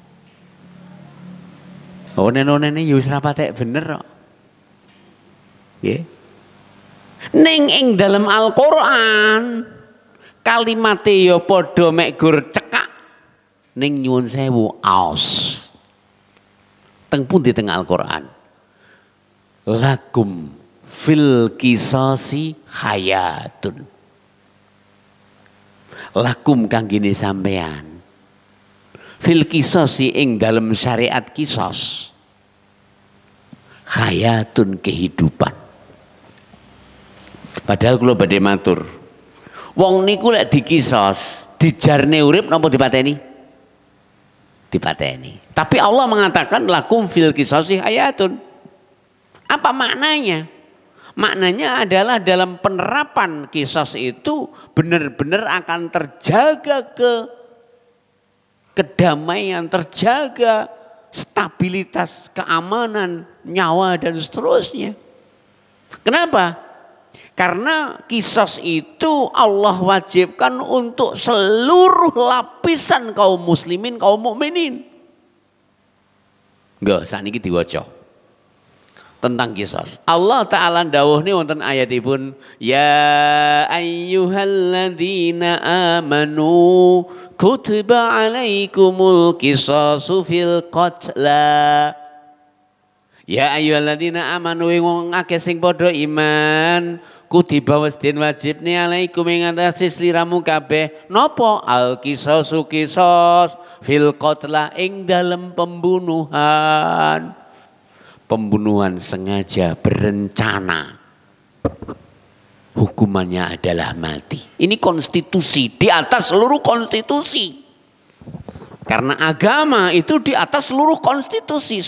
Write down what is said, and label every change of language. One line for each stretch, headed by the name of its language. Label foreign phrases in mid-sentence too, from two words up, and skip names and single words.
Javanese: Onen-onene ya wis ra patek bener kok. Nggih. Ning ing dalem Al-Qur'an kalimate ya padha mek gur cekak ning nyuwun sewu aos. Teng pundi teng Al-Qur'an?
Arabic: لكم في القصاص حياة.
Javanese: Lakum kanggene sampean.
Arabic: في القصاص
Javanese: ing dalam syariat kisos. Hayatun kehidupan. Padahal kula badhe matur. Wong niku lek dikisos, dijarne urip napa dipateni? Dipateni.
Indonesian: Tapi Allah mengatakan
Arabic: لكم في القصاص حياة.
Indonesian: Apa maknanya? Maknanya adalah dalam penerapan kisos itu benar-benar akan terjaga kedamaian, terjaga stabilitas, keamanan, nyawa dan seterusnya. Kenapa? Karena kisos itu Allah wajibkan untuk seluruh lapisan kaum muslimin, kaum mukminin. Nggak, saat ini diwaca tentang kisos.
Javanese: Allah Ta'ala dawuh ni wonten ayatipun
Arabic: يا أيها الذين آمنوا كتب عليكم القصاص في القتلى. يا أيها الذين آمنوا
Javanese: wong akeh sing padha iman kutiba wis den wajibne alaikum ing atase sliramu kabeh napa
Arabic: القصاص
Javanese: qisas
Arabic: في القتلى
Javanese: ing dalem pembunuhan.
Indonesian: Pembunuhan sengaja berencana hukumannya adalah mati. Ini konstitusi di atas seluruh konstitusi. Karena agama itu di atas seluruh konstitusi.